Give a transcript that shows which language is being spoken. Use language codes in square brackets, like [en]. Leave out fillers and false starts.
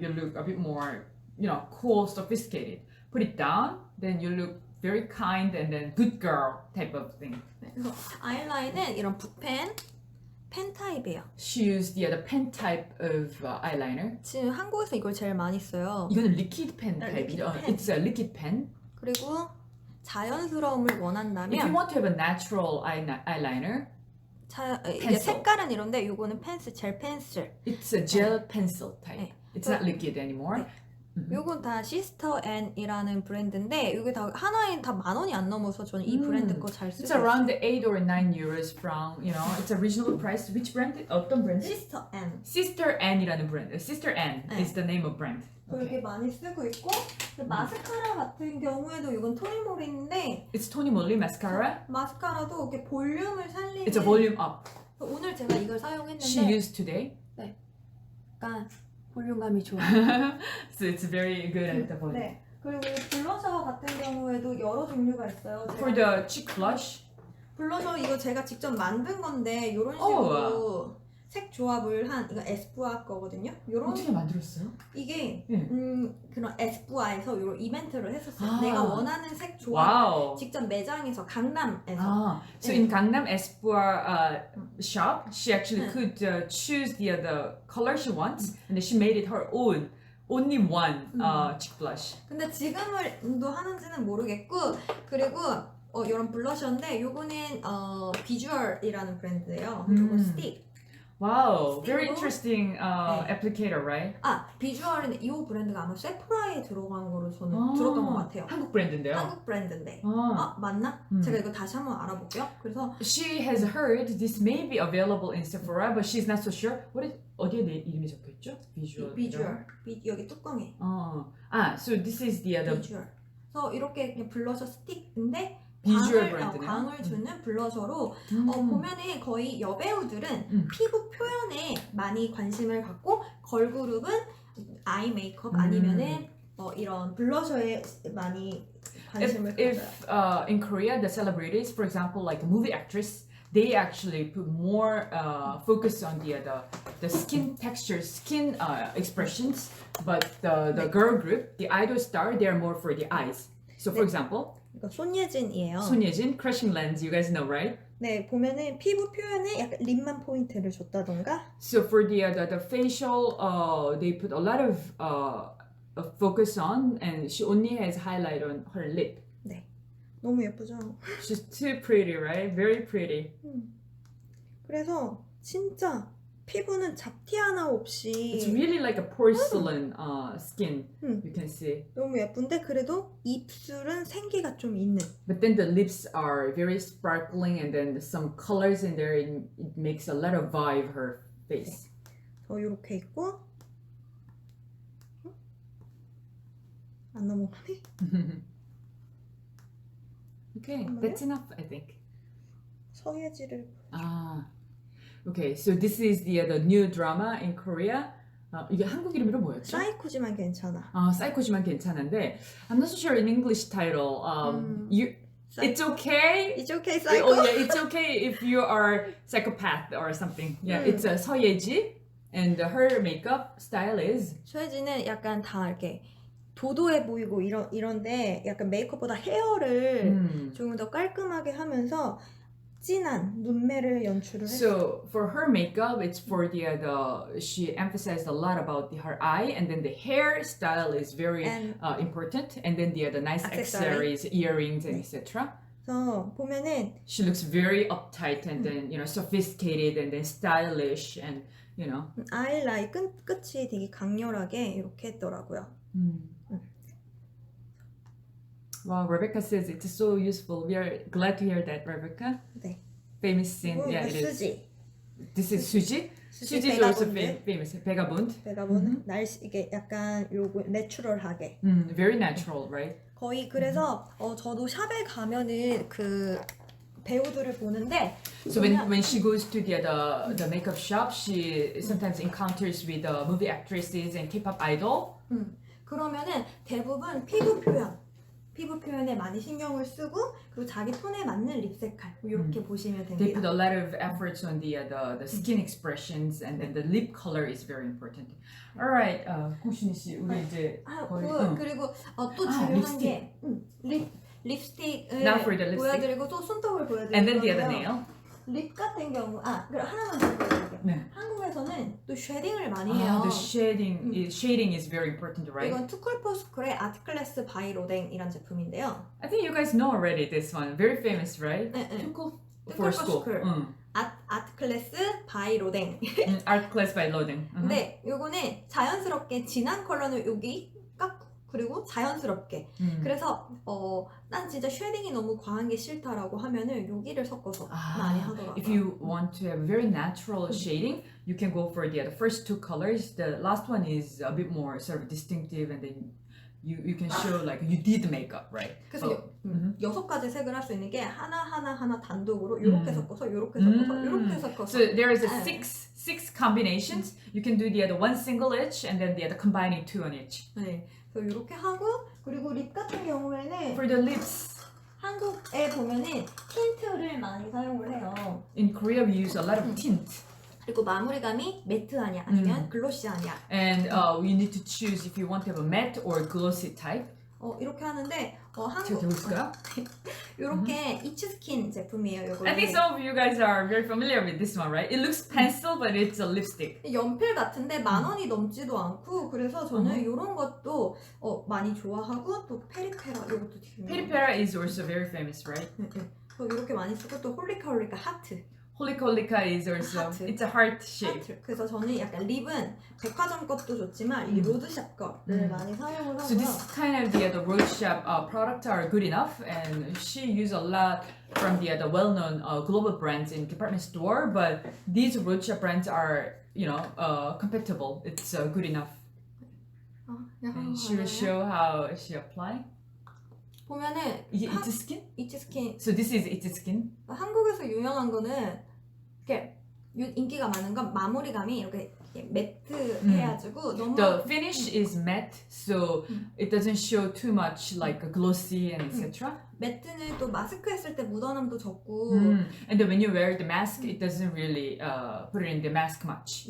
[en] You look a bit more, you know, cool, sophisticated. Put it down, then you look very kind and then good girl type of thing. [ko] 그래서 아이라인은 이런 붓펜, 펜 타입이에요. [en] She used the pen type of eyeliner. [ko] 지금 한국에서 이걸 제일 많이 써요. 이거는 [en] liquid pen liquid [ko] type이죠. [en] pen. It's a liquid pen. [ko] 그리고 자연스러움을 [en] If you [ko] 원한다면 [en] want to have a natural eyeliner, [ko] 이게 펜슬. 색깔은 이런데 이거는 펜슬, 젤 펜슬. [en] it's a gel pencil type. [ko] 네. [en] It's not liquid anymore. [ko] 요건 다 시스터 앤이라는 브랜드인데 이게 다 하나에 다 10,000원이 안 넘어서 저는 이 브랜드 거 잘 쓰고 [en] It's around 8 or 9 euros from, you know, it's a reasonable price. Which brand? [ko] 어떤 브랜드? 시스터 앤. Sister Anne이라는 브랜드. [en] Sister Anne [ko] 네. [en] is the name of brand. [ko] 이렇게 많이 쓰고 있고 마스카라 같은 경우에도 이건 토니모리인데 [en] It's Tony Moly mascara. [ko] 마스카라도 이렇게 볼륨을 살리는 [en] It's a volume up. [ko] 오늘 제가 이걸 [en] She [ko] 사용했는데 [en] used today. [ko] 약간 볼륨감이 좋아요. [en] So it's very good at the volume. [ko] 네. 그리고 블러셔 같은 경우에도 여러 종류가 있어요. [en] For the cheek blush, [ko] 블러셔 이거 제가 직접 만든 건데 이런 식으로 색 조합을 한 이거 에스쁘아 거거든요. 요런 어떻게 만들었어요? 이게 네. 그런 에스쁘아에서 이런 이벤트를 했었어요. 아. 내가 원하는 색 조합 [en] Wow. [ko] 직접 매장에서 강남에서 [en] So [ko] 네. [en] in Gangnam Espoir shop, she actually could choose the color she wants, and then she made it her own, only one cheek blush. [ko] 근데 지금도 하는지는 모르겠고 그리고 이런 블러셔인데 요거는 비주얼이라는 브랜드예요. 요거 스틱. [en] Wow, very [ko] 스틱으로? [en] interesting [ko] 네. [en] applicator, right? [ko] 비주얼인데 이 브랜드가 아마 세프라에 들어간 거로 저는 들었던 것 같아요. 한국 브랜드인데요. 한국 브랜드인데. 아. 맞나? 제가 이거 다시 한번 알아볼게요. 그래서 [en] She has heard this may be available in Sephora, but she's not so sure. [ko] 어디에 내 이름이 적혀있죠? 비주얼. 여기 뚜껑에. [en] So this is the [ko] 비주얼. 그래서 이렇게 그냥 블러셔 스틱인데 비주얼 브랜드네요. 광을 주는 블러셔로 보면은 거의 여배우들은 피부 표현에 많이 관심을 갖고 걸그룹은 아이 메이크업 아니면은 이런 블러셔에 많이 관심을 [en] if [ko] 가져요. [en] in Korea the celebrities, for example, like a movie actress, they actually put more focus on the skin texture, skin expressions. But the girl group, the idol star, they are more for the eyes. So for example, [ko] 이거 손예진이에요. [en] 손예진, Crushing Lens, you guys know, right? [ko] 네, 보면은 피부 표현에 약간 립만 포인트를 줬다던가. [en] So for the facial, they put a lot of focus on, and she only has highlight on her lip. 네, 너무 예쁘죠? She's too pretty, right? Very pretty. [ko] 그래서 진짜 피부는 잡티 하나 없이 [en] It's really like a porcelain skin. You can see. [ko] 너무 예쁜데 그래도 입술은 생기가 좀 있는. [en] But then the lips are very sparkling, and then some colors in there. It makes a lot of vibe her face. [ko] 이렇게 있고 안 넘어가네. [en] Okay, that's enough, I think. [ko] 서예지를 [en] Okay, so this is the new drama in Korea. [ko] 이게 한국 이름으로 뭐였죠? 사이코지만 괜찮아. 사이코지만 괜찮은데 [en] I'm not so sure in English title. It's okay. It's okay, 사이코. Yeah, it's okay if you are psychopath or something. Yeah, it's 서예지, and her makeup style is. [ko] 서예지는 약간 다 이렇게 도도해 보이고 이런데 약간 메이크업보다 헤어를 조금 더 깔끔하게 하면서 진한 눈매를 연출을 했어요. [en] So for her makeup, it's for she emphasized a lot about her eye, and then the hairstyle is very important, and then the nice accessories, earrings, and etc. [ko] 그래서 보면은 [en] She looks very uptight and then sophisticated and then stylish and [ko] 아이라인 끝이 되게 강렬하게 이렇게 했더라고요. [en] Wow, Rebecca says it's so useful. We are glad to hear that, Rebecca. [ko] 네. [en] Famous scene. Yeah, it is. [ko] 수지. [en] This is Suji. Suzy is also famous. Vagabond. [ko] 베가본드 날씨 이게 약간 요거 내추럴하게 [en] Very natural, right? [ko] 거의 그래서 저도 샵에 가면은 그 배우들을 보는데 [en] So when she goes to the makeup shop, she sometimes encounters with the movie actresses and K-pop idol. [ko] 그러면은 대부분 피부 표현에 많이 신경을 쓰고 그리고 자기 톤에 맞는 립 색깔 이렇게 보시면 [en] They put [ko] 됩니다. [en] a lot of efforts on the skin expressions, and then the lip color is very important. [ko] Alright, 공신이 씨, 우리 이제 거의 그리고 또 중요한 게 립스틱을 [en] Now for the lipstick. [ko] 보여드리고 또 손톱을 보여드리고 [en] and then the other nail. [ko] 립 같은 경우 그럼 하나만 더 보여드릴게요. 네. 한국에서는 또 쉐딩을 많이 해요. [en] The shading is very important, right? [ko] 이건 투쿨포스쿨의 아트클래스 바이 로댕이란 제품인데요. [en] I think you guys know already this one. Very famous, right? [ko] 네. [en] For school. [ko] 아트클래스 바이 로댕. [en] Art class by loading. [ko] 근데 요거는 자연스럽게 진한 컬러는 여기 깎고 그리고 자연스럽게. 그래서 난 진짜 쉐딩이 너무 과한 게 싫다라고 하면은 여기를 섞어서 많이 하더라고요. [en] If you want to have very natural shading, you can go for the first two colors. The last one is a bit more sort of distinctive, and then you can show like you did makeup, right? [ko] 그래서 6가지 색을 할 수 있는 게 하나 단독으로 이렇게 섞어서 이렇게 섞어서 이렇게 섞어서. [en] So there is a six combinations. You can do the other one single each, and then the other combining two on each. [ko] 네. 그래서 이렇게 하고 그리고 립 같은 경우에는 [en] For the lips, [ko] 한국에 보면은 틴트를 많이 사용을 해요. [en] in Korea we use a lot of tint. [ko] 그리고 마무리감이 매트하냐 아니면 글로시하냐. [en] And you need to choose if you want to have a matte or glossy type. [ko] 이렇게 하는데 제가 한국 해볼까요? 이렇게 이츠스킨 제품이에요. [en] I think some of you guys are very familiar with this one, right? It looks pencil, but it's a lipstick. [ko] 연필 같은데 10,000원이 넘지도 않고 그래서 저는 이런 것도 많이 좋아하고 또 페리페라 이것도 중요해요. [en] Peripera is also very famous, right? [ko] 이렇게 많이 쓰고 또 홀리카홀리카 하트. [en] Holika is also Heart. it's a heart shape. [ko] 하트. 그래서 저는 약간 립은 백화점 것도 좋지만 이 로드샵 거를 많이 사용을 [en] So [ko] 하고요. [en] this kind of the road shop products are good enough, and she used a lot from the well-known global brands in department store. But these road shop brands are compatible. It's good enough. And she will show how she apply. [ko] 보면은 [en] It's skin. [ko] 이츠스킨 [en] So this is its skin. [ko] 한국에서 유명한 거는 이렇게 인기가 많은 건 마무리감이 이렇게 매트 해가지고 너무 [en] The finish is matte, so it doesn't show too much like glossy and etc. [ko] 매트는 또 마스크 했을 때 묻어남도 적고 [en] And then when you wear the mask, it doesn't really put it in the mask much.